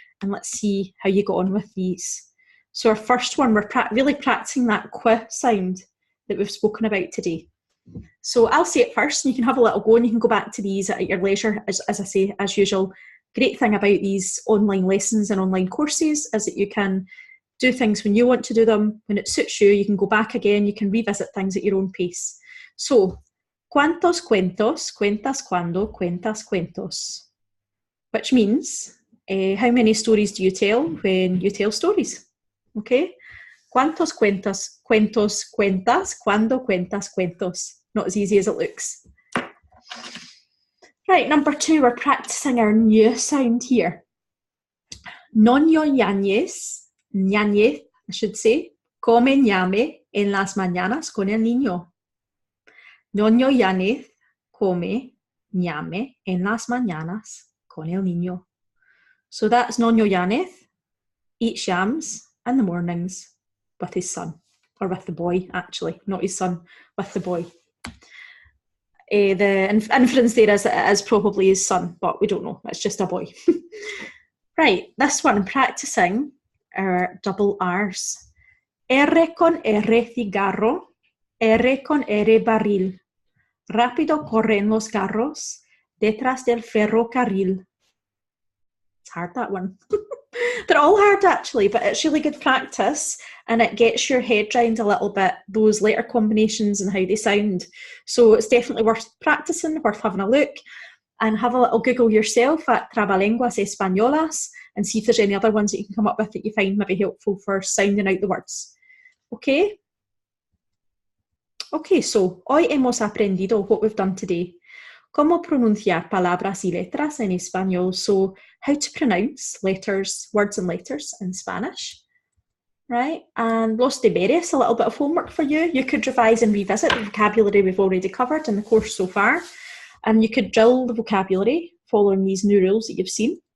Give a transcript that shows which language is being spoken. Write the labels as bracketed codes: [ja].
[en] And let's see how you got on with these. So our first one, we're really practicing that Q sound that we've spoken about today. So I'll say it first and you can have a little go and you can go back to these at your leisure, as I say, as usual. Great thing about these online lessons and online courses is that you can do things when you want to do them, when it suits you, you can go back again, you can revisit things at your own pace. [es] So, ¿cuántos cuentos cuentas cuando cuentas cuentos? [en] Which means, how many stories do you tell when you tell stories? Okay? ¿Cuántos cuentos cuentas cuando cuentas cuentos? Not as easy as it looks. Right, number two, we're practicing our new sound here. [es] Noño Yáñez, Ñañez, [en] I should say, [es] come ñame en las mañanas con el niño. Noño Yáñez come ñame en las mañanas con el niño. [en] So that's Noño Yáñez eats yams in the mornings with his son, or with the boy, actually, not his son, with the boy. The inference there is probably his son, but we don't know, it's just a boy. Right, this one, practicing our double R's. [es] R con R cigarro, R con R barril. Rápido corren los carros detrás del ferrocarril. [en] It's hard, that one. They're all hard actually, but it's really good practice and it gets your head round a little bit those letter combinations and how they sound. So it's definitely worth practicing, worth having a look, and have a little Google yourself at trabalenguas, españolas, and see if there's any other ones that you can come up with that you find maybe helpful for sounding out the words. Okay? Okay, so [es] hoy hemos aprendido [en] what we've done today. [es] Cómo pronunciar palabras y letras en español. [en] So how to pronounce letters, words and letters in Spanish. Right? And los deberes, a little bit of homework for you. You could revise and revisit the vocabulary we've already covered in the course so far. And you could drill the vocabulary following these new rules that you've seen.